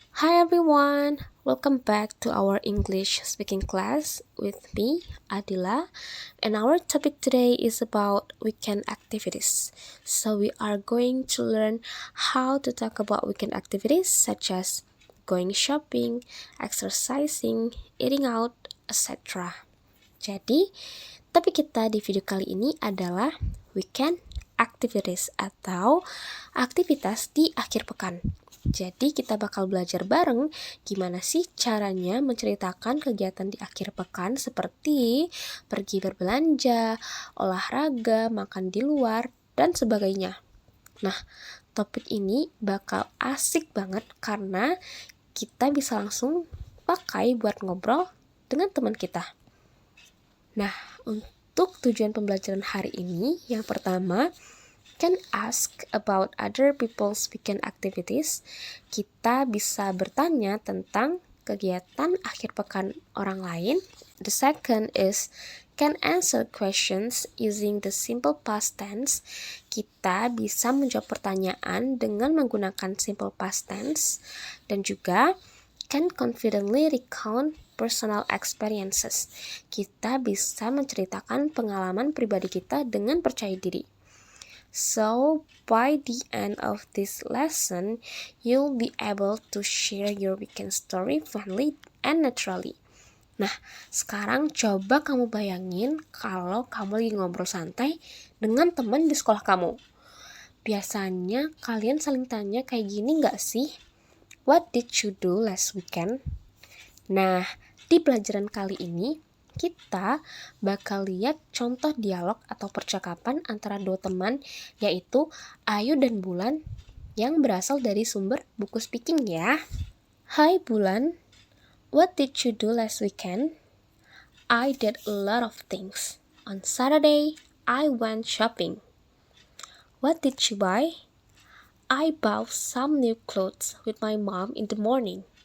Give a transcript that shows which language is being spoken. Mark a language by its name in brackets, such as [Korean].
[English] Hi everyone, welcome back to our English speaking class with me, Adila, and our topic today is about weekend activities. So we are going to learn how to talk about weekend activities such as going shopping, exercising, eating out, etc. [Indonesian] Jadi, topik kita di video kali ini adalah weekend activities atau aktivitas di akhir pekan. Jadi kita bakal belajar bareng gimana sih caranya menceritakan kegiatan di akhir pekan seperti pergi berbelanja, olahraga, makan di luar, dan sebagainya. Nah, topik ini bakal asik banget karena kita bisa langsung pakai buat ngobrol dengan teman kita. Nah, untuk tujuan pembelajaran hari ini, yang pertama, [English] can ask about other people's weekend activities. [Indonesian] Kita bisa bertanya tentang kegiatan akhir pekan orang lain. [English] The second is can answer questions using the simple past tense. [Indonesian] Kita bisa menjawab pertanyaan dengan menggunakan simple past tense. Dan juga [English] can confidently recount personal experiences. [Indonesian] Kita bisa menceritakan pengalaman pribadi kita dengan percaya diri. [English] So, by the end of this lesson, you'll be able to share your weekend story friendly and naturally. [Indonesian] Nah, sekarang coba kamu bayangin kalau kamu lagi ngobrol santai dengan teman di sekolah kamu. Biasanya kalian saling tanya kayak gini nggak sih? [English] What did you do last weekend? [Indonesian] Nah, di pelajaran kali ini, kita bakal lihat contoh dialog atau percakapan antara dua teman, yaitu Ayu dan Bulan, yang berasal dari sumber buku speaking ya. [English] Hi Bulan, what did you do last weekend? I did a lot of things. On Saturday, I went shopping. What did you buy? I bought some new clothes with my mom in the morning.